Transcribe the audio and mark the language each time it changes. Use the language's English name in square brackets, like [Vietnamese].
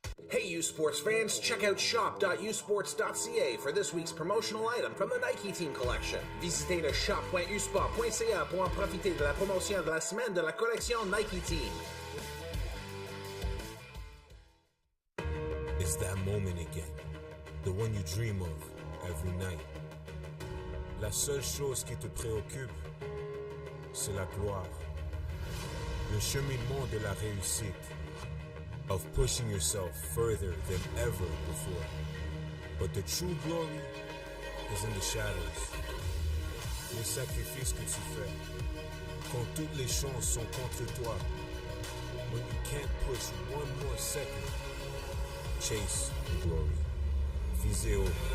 [English] Hey, U Sports fans, check out shop.usports.ca for this week's promotional item from the Nike Team Collection. [French] Visitez le shop.usport.ca pour en profiter de la promotion de la semaine de la collection Nike Team. [English] It's that moment again, the one you dream of every night. [French] La seule chose qui te préoccupe, c'est la gloire. Le cheminement de la réussite, [English] of pushing yourself further than ever before. But the true glory is in the shadows. [French] Les sacrifices que tu fais, quand toutes les chances sont contre toi. [English] When you can't push one more second, chase the glory. [French] Visez haut.